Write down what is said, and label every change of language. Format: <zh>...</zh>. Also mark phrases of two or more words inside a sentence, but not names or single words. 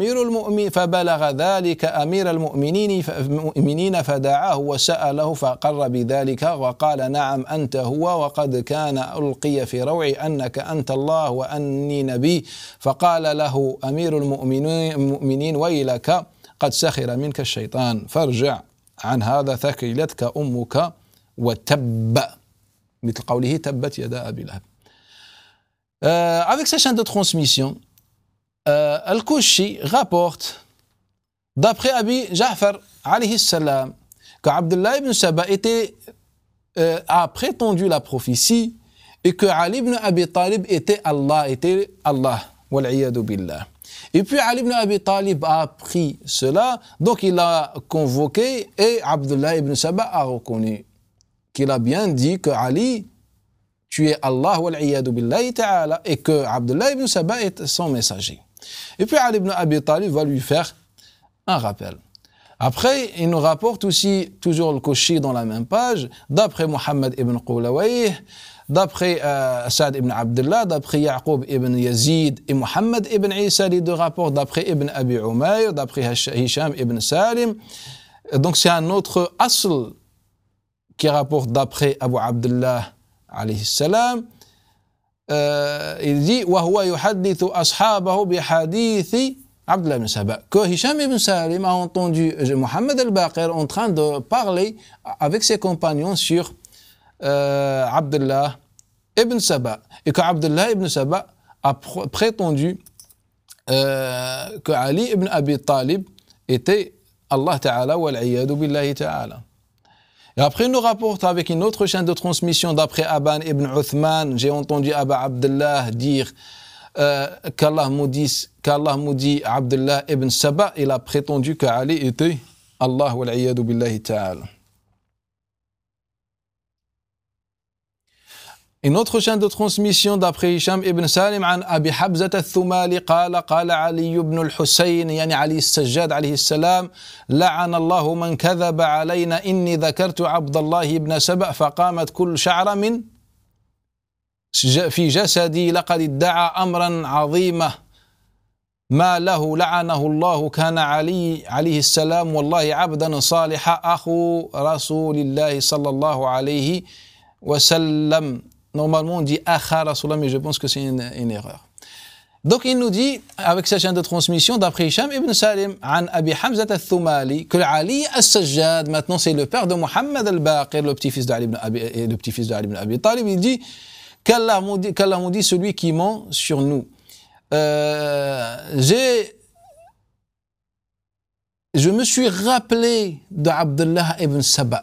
<ar>أمير المؤمنين فدعاه وسأله فقر بذلك وقال نعم أنت هو وقد كان ألقي في روعي أنك أنت الله وأني نبي فقال له أمير المؤمنين ويلك قد سخر منك الشيطان فارجع عن هذا ثكلتك أمك وتب مثل قوله تبت يدا أبي لهب.</ar> <fr>Avec sa chaîne de transmission, Al-Kushi rapporte, d'après Abi Ja'far,</fr> <ar>عليه السلام,</ar> <fr>que Abdullah ibn Saba a prétendu la prophétie et que Ali ibn Abi Talib était Allah,</fr> <ar>والعياذ بالله.</ar> <fr>Et puis Ali ibn Abi Talib a appris cela, donc il a convoqué et Abdullah ibn Saba a reconnu qu'il a bien dit que Ali, tu es Allah,</fr> <ar>والعياذ بالله تعالى,</ar> <fr>et que Abdullah ibn Saba est son messager. Et puis Ali ibn Abi Talib va lui faire un rappel. Après, il nous rapporte aussi, toujours le Kushi dans la même page, d'après Muhammad ibn Qulawayh, d'après Saad ibn Abdullah, d'après Yaqub ibn Yazid et Muhammad ibn Isa, les deux rapports d'après Ibn Abi Umayr, d'après Hisham ibn Salim. Donc c'est un autre asl qui rapporte d'après Abu Abdullah</fr> <ar>عليه السلام.</ar> <fr>Il dit</fr> <ar>وهو يحدث أصحابه بحديث عبد الله بن سبأ</ar> <fr>que Hisham ibn Salim a entendu Mohammed al-Baqir en train de parler avec ses compagnons sur Abdullah ibn Saba et que Abdullah ibn Saba a prétendu que Ali ibn Abi Talib était Allah Ta'ala</fr> <ar>والعياذ بالله تعالى.</ar> <fr>Et après, il nous rapporte avec une autre chaîne de transmission d'après Aban ibn Uthman, j'ai entendu Aba Abdullah dire qu'Allah maudit Abdullah ibn Saba, il a prétendu que Ali était Allah</fr> <ar>والعياذ بالله تعالى.</ar> <fr>Une autre chaîne de transmission d'après Hisham ibn Salim</fr> <ar>عن أبي حبزة الثمالي قال علي بن الحسين يعني علي السجاد عليه السلام لعن الله من كذب علينا إني ذكرت عبد الله بن سبأ فقامت كل شعر من في جسدي لقد ادعى أمرا عظيما ما له لعنه الله كان علي عليه السلام والله عبدا صالحا أخو رسول الله صلى الله عليه وسلم.</ar> <fr>Normalement, on dit</fr> <ar>أخا رسول الله,</ar> <fr>mais je pense que c'est une erreur. Donc, il nous dit, avec sa chaîne de transmission, d'après Hisham ibn Salim, an Abi Hamza al-Thumali, que Ali al-Sajjad, maintenant c'est le père de Muhammad al-Baqir, le petit-fils d'Ali ibn Abi Talib, il dit qu'Allah maudit celui qui ment sur nous. Je me suis rappelé d'Abdullah ibn Saba.</fr>